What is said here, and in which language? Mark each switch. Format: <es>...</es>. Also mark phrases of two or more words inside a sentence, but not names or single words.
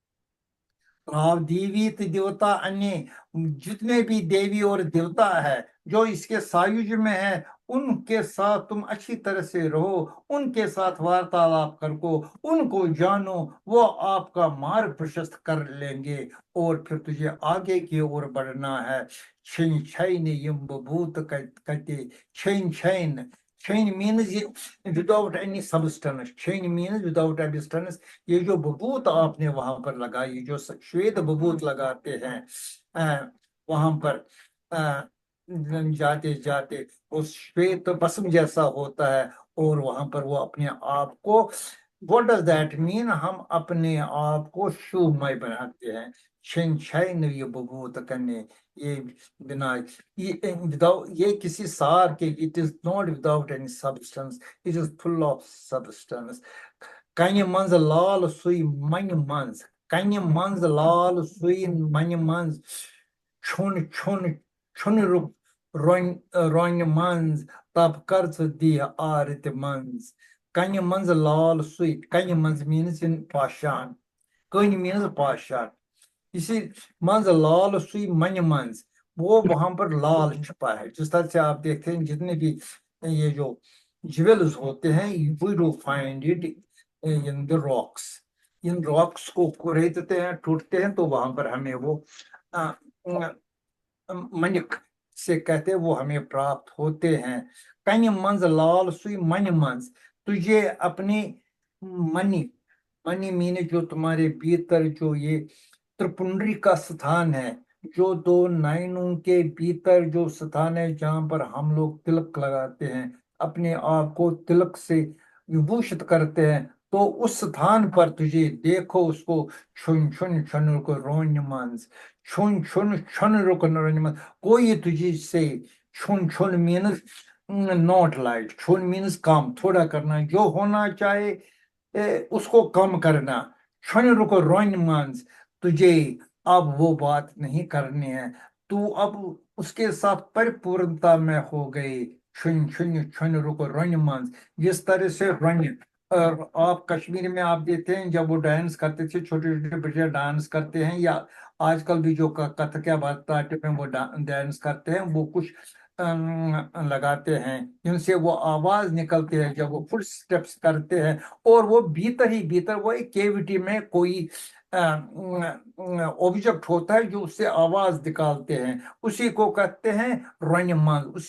<hi>देवी देवता अन्य जितने भी देवी और देवता है जो इसके सायुज में है, उनके साथ तुम अच्छी तरह से रहो, उनके साथ वार्तालाप करो, उनको जानो, वो आपका मार्ग प्रशस्त कर लेंगे, और फिर तुझे आगे की ओर बढ़ना है। छिन छैन यम भूत कहते, छिन छैन,</hi> <en>chain means without any substance, chain means without any substance।</en> <hi>ये जो बबूत आपने वहां पर लगाई, जो श्वेत बबूत लगाते हैं वहां पर जाते जाते उस श्वेत भस्म जैसा होता है, और वहां पर वो अपने आप को,</hi> <en>what does that mean,</en> <hi>हम अपने आप को शुभमय बनाते हैं। छिन छैन ये बबूत करने, ये बिना ये किसी सार के,</hi> <en>It is not without any substance, it is full of substance.</en> <ks>कन्य मंज लाल सुई मन मंज, कन्य मंज लाल सुई मन मंज, छुन छुन छुन रूप रोन मंज, तब कर दी आरत मंज। कन्य मंज लाल सुई, कन्य मंज</ks> <en>means in</en> <hi>पाषाण, कन्य मीन्स पाषाण, इसी</hi> <ks>मंज लाल सुई मन मंज,</ks> <hi>वो वहां पर लाल छुपा है। जिस तरह से आप देखते हैं जितने भी ये जो ज्वेल्स होते हैं,</hi> <en>We do find it in the rocks.</en> <hi>इन रॉक्स को कुरेदते हैं, टूटते हैं, तो वहां पर हमें वो मनिक से कहते हैं, वो हमें प्राप्त होते हैं।</hi> <ks>कन्य मंज लाल सुई मन मंज,</ks> <hi>तुझे अपनी मनी, मनी मीने जो तुम्हारे भीतर जो ये त्रिपुंडरी का स्थान है, जो दो नयनों के भीतर जो स्थान है जहां पर हम लोग तिलक लगाते हैं, अपने आप को तिलक से विभूषित करते हैं, तो उस स्थान पर तुझे देखो उसको</hi> <ks>छुन छुन छुन रुको रोन मंज, छुन छुन छुन रुको रोन मंज,</ks> <hi>कोई तुझे से छुन छुन</hi> <en>means not light,</en> <hi>छुन मीन्स कम, थोड़ा करना, जो होना चाहे उसको कम करना,</hi> <ks>छुन रुको रोन मंज,</ks> <hi>तुझे अब वो बात नहीं करनी है, तू अब उसके साथ परिपूर्णता में हो गई,</hi> <ks>छुन छुन छुन रुको रोन मंज,</ks> <hi>जिस तरह से रोन, और आप कश्मीर में आप देखते हैं जब वो डांस करते थे, छोटे छोटे बच्चे डांस करते हैं, या आजकल भी जो कथक या भरतनाट्यम में वो डांस करते हैं, वो कुछ लगाते हैं जिनसे वो आवाज निकलती है जब वो</hi> <en>full steps</en> <hi>करते हैं, और वो भीतर ही भीतर वो एक केविटी में कोई ऑब्जेक्ट होता है जो उससे आवाज निकालते हैं, उसी को कहते हैं रनिमल,</hi>